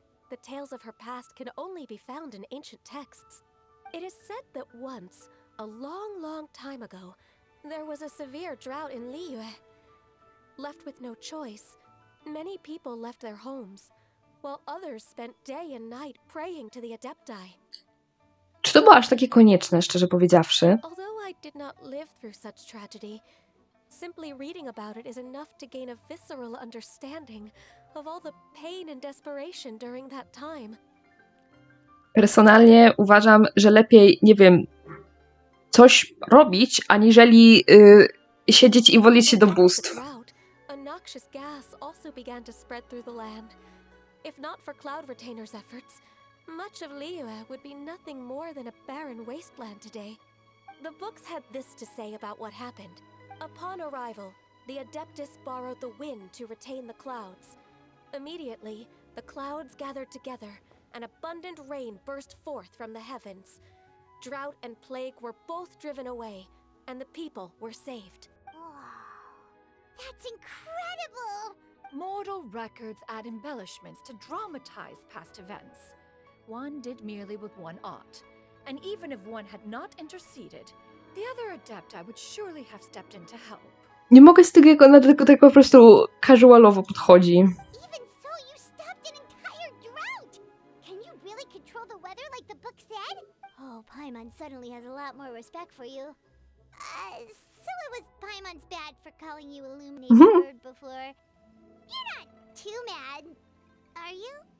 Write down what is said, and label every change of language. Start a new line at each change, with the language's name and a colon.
English: The tales of her past can only be found in ancient texts. It is said that once, a long, long time ago, there was a severe drought in Liyue. Left with no choice, many people left their homes, while others spent day and night praying to the Adepti.
Polish: Czy to było aż takie konieczne, szczerze powiedziawszy?
English: Although I did not live through such tragedy, simply reading about it is enough to gain a visceral understanding of all the pain and desperation during that time.
Polish: Personalnie uważam, że lepiej, nie wiem, coś robić, aniżeli siedzieć i modlić się do bóstw.
English: Drought, a noxious gas also began to spread through the land. If not for Cloud Retainer's efforts, much of Liyue would be nothing more than a barren wasteland today. The books had this to say about what happened. Upon arrival, the Adeptus borrowed the wind to retain the clouds. Immediately, the clouds gathered together, and abundant rain burst forth from the heavens. Drought and plague were both driven away, and the people were saved. Wow. That's incredible! Mortal records add embellishments to dramatize past events. One did merely what one ought, and even if one had not interceded, the other Adepti would surely have stepped in to help.
Polish: Nie mogę z tego, jak ona tylko tak po prostu casualowo podchodzi.
English: Even so, you stopped an entire drought! Can you really control the weather like the book said? Oh, Paimon suddenly has a lot more respect for you. So it was Paimon's bad for calling you Illuminated Bird before. You're not too mad, are you?